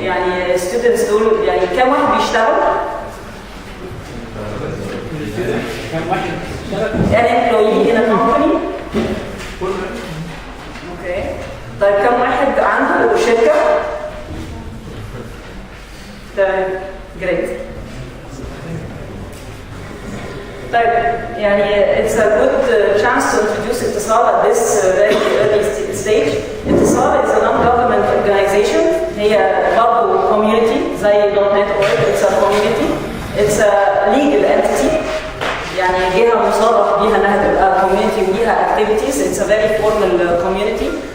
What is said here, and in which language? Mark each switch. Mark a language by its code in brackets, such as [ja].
[ar] يعني students دول يعني كم واحد بيشتغل؟ كم واحد بيشتغل؟ [en] An employee in a company? [ar] اوكي. طيب كم واحد عنده شركة؟ تمام. [en] Great. [ar] طيب يعني [en] it's a good chance to introduce اتصال at this very early stage. اتصال is a non-government organization. [ar] هي برضه community زي .NET.org. [en] It's a community. It's a legal entity. [ar] يعني جهة مصرح بيها انها تبقى community وليها activities. [en] It's a very formal community.